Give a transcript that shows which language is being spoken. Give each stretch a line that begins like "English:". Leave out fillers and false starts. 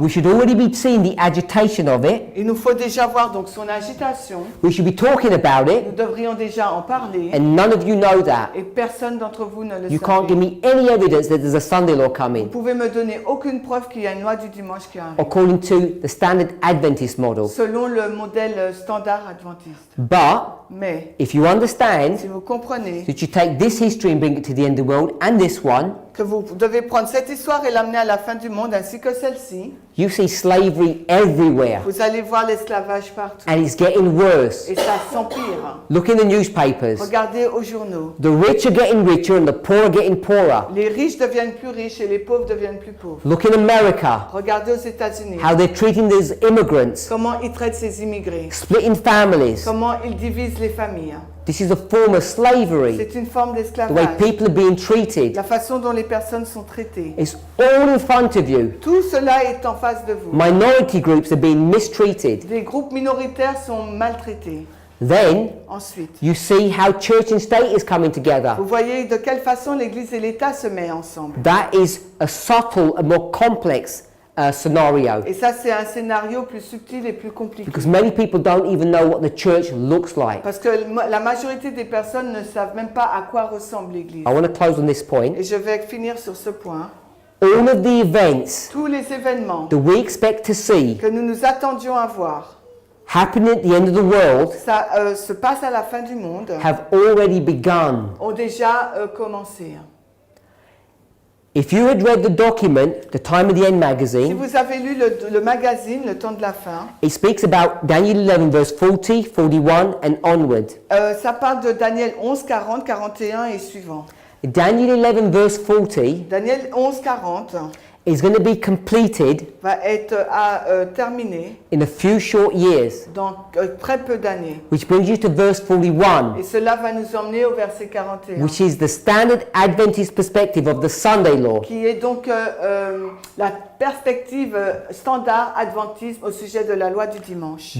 English: we should already be seeing the agitation of it.
French: il nous faut déjà voir donc son agitation.
English: We should be talking about
French: Nous
English: it,
French: devrions déjà en parler.
English: and none of you know that.
French: Et personne d'entre vous ne le
English: You can't give
French: sait.
English: me any evidence that there's a Sunday law
French: Vous
English: coming,
French: pouvez me donner aucune preuve qu'il y a une loi du dimanche qui arrive.
English: according to the standard Adventist model.
French: Selon le modèle standard adventiste.
English: But
French: Mais
English: if you understand
French: si vous comprenez
English: that you take this history and bring it to the end of the world and this one,
French: que vous devez prendre cette histoire et l'amener à la fin du monde ainsi que celle-ci,
English: you see slavery everywhere,
French: vous allez voir l'esclavage partout.
English: and it's getting worse.
French: Et ça s'empire.
English: Look in the newspapers.
French: Regardez aux journaux.
English: The rich are getting richer and the poor are getting poorer.
French: Les riches deviennent plus riches et les pauvres deviennent plus pauvres.
English: Look in America,
French: Regardez aux États-Unis.
English: how they're treating these immigrants,
French: Comment ils traitent ces immigrés.
English: splitting families.
French: Comment ils divisent les familles.
English: This is a form of slavery,
French: C'est une forme
English: the way
French: d'esclavage.
English: people are being treated.
French: La façon dont les personnes sont traitées.
English: It's all in front of you.
French: Tout cela est en face de vous.
English: Minority groups are being mistreated.
French: Les groupes minoritaires sont maltraités.
English: Then
French: Ensuite,
English: you see how church and state is coming together.
French: vous voyez de quelle façon l'Église et l'État se mettent ensemble.
English: That is a subtle and more complex scenario,
French: Et ça, c'est un scénario plus subtil et plus compliqué.
English: because many people don't even know what the church looks like.
French: Parce que la majorité des personnes ne savent même pas à quoi ressemble l'Église.
English: I want to close on this point.
French: Et je vais finir sur ce point.
English: All of the events
French: Tous les événements
English: that we expect to see
French: que nous nous attendions à voir,
English: happening at the end of the world
French: ça se passe à la fin du monde,
English: have already begun.
French: ont déjà commencé.
English: If you had read the document, the Time of the End
French: Si
English: magazine,
French: vous avez lu le magazine Le Temps de la Fin,
English: it speaks about Daniel 11 verse 40, 41 and onward.
French: ça parle de Daniel 11, 40, 41 et suivant.
English: Daniel 11 verse 40
French: Daniel 11, 40
English: is going to be completed
French: va être terminé
English: in a few short years,
French: dans très peu d'années.
English: which brings you to verse 41,
French: Et cela va nous emmener au verset 41,
English: which is the standard Adventist perspective of the Sunday law.
French: qui est donc la perspective standard adventiste au sujet de la loi du dimanche.